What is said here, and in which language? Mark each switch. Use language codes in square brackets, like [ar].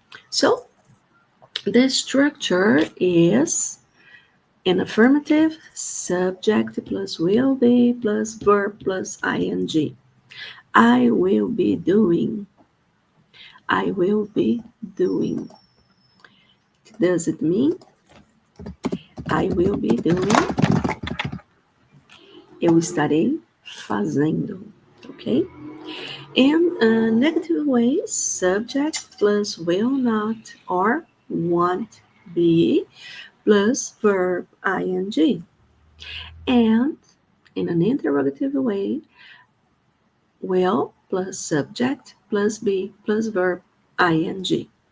[en] So the structure is an affirmative, subject plus will be plus verb plus ing. I will be doing. I will be doing. Does it mean I will be doing? [pt] Eu estarei fazendo, okay? [en] In a negative way, subject plus will not or won't be plus verb ing. And in an interrogative way, will plus subject plus be plus verb ing.